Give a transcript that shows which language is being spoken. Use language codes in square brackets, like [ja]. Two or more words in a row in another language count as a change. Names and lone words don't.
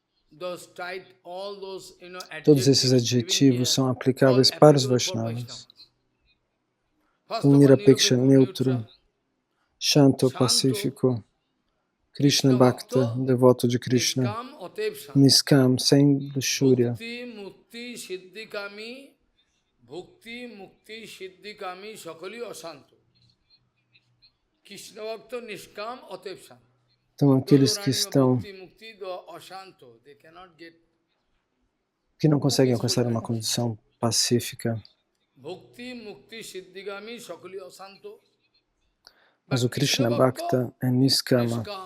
[pt] Todos esses adjetivos são aplicáveis para os Vaishnavas. O Nirapeksha, neutro, Shanto, pacífico, [sa] Krishna Bhakta, [pt] devoto de Krishna, Niskam, sem luxúria, [sa] Bhukti, Mukti, Siddhikami, Sakali, Asanto. Krishna Bhakta, Niskam, Atev Santo. [pt] Então, aqueles que não conseguem alcançar uma condição pacífica, mas o [sa] Krishna Bhakta [pt] é Niskama.